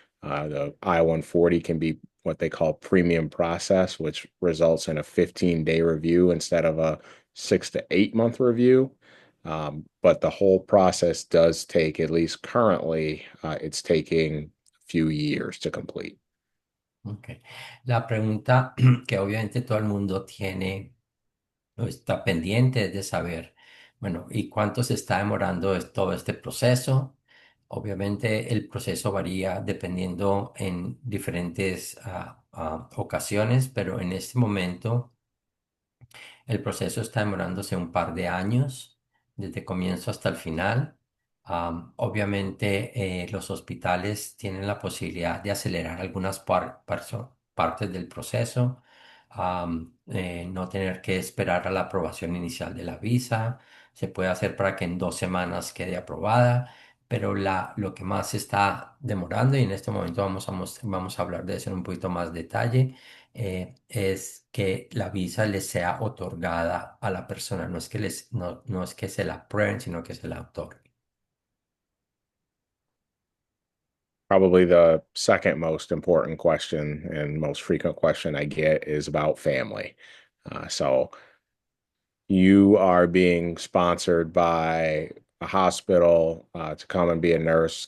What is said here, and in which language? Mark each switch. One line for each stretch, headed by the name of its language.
English: The I-140 can be what they call premium process, which results in a 15-day review instead of a 6 to 8 month review. But the whole process does take, at least currently, it's taking a few years to complete. Ok.
Spanish: La pregunta que obviamente todo el mundo tiene está pendiente de saber, bueno, ¿y cuánto se está demorando todo este proceso? Obviamente el proceso varía dependiendo en diferentes ocasiones, pero en este momento el proceso está demorándose un par de años, desde comienzo hasta el final. Obviamente, los hospitales tienen la posibilidad de acelerar algunas partes del proceso, no tener que esperar a la aprobación inicial de la visa. Se puede hacer para que en 2 semanas quede aprobada, pero lo que más se está demorando, y en este momento vamos a hablar de eso en un poquito más detalle, es que la visa les sea otorgada a la persona, no es que se la aprueben, sino que se la otorguen.
English: Probably the second most important question and most frequent question I get is about family. So you are being sponsored by a hospital to come and be a nurse.